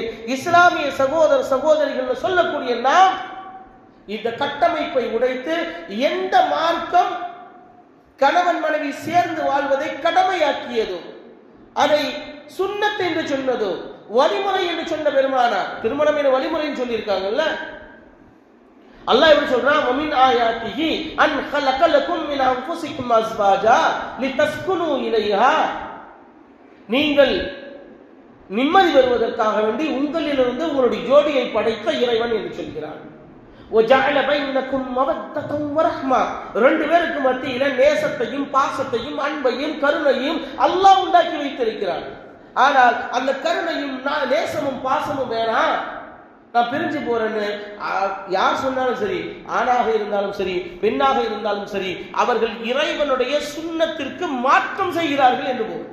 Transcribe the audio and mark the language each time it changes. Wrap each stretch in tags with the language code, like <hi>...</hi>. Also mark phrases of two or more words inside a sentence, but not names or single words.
<ta>இஸ்லாமிய சகோதர சகோதரிகள் சொல்லக்கூடிய நாம் இந்த கட்டமைப்பை உடைத்து, எந்த மார்க்கம் கணவன் மனைவி சேர்ந்து வாழ்வதை கடமையாக்கியதோ, அதை சுன்னத் என்று சொன்னதோ, வழிமுறை என்று சொன்ன பெருமானார், திருமணம் என வழிமுறைன்னு சொல்லியிருக்காங்கல்ல. அல்லாஹ் எப்படி சொல்றான்?</ta> <ar>ومن آياته أن خلق لكم من انفسكم ازواجا لتسكنوا اليها,</ar> <ta>நீங்கள் நிம்மதி பெறுவதற்காக வேண்டி உங்களிலிருந்து உங்களுடைய ஜோடியை படைத்த இறைவன் என்று சொல்கிறான்.</ta> <ar>وجعل بينكم مودة ورحمة,</ar> <ta>ரெண்டு பேருக்கு மத்தியில நேசத்தையும் பாசத்தையும் அன்பையும் கருணையும் அல்லாஹ் உண்டாக்கி வைத்திருக்கிறான். ஆனால் அந்த கருணையும் நேசமும் பாசமும் வேணாம், நான் பிரிஞ்சு போறேன்னு யார் சொன்னாலும் சரி, ஆணாக இருந்தாலும் சரி பெண்ணாக இருந்தாலும் சரி, அவர்கள் இறைவனுடைய சுன்னத்திற்கு மாற்றம் செய்கிறார்கள் என்று போகும்.</ta>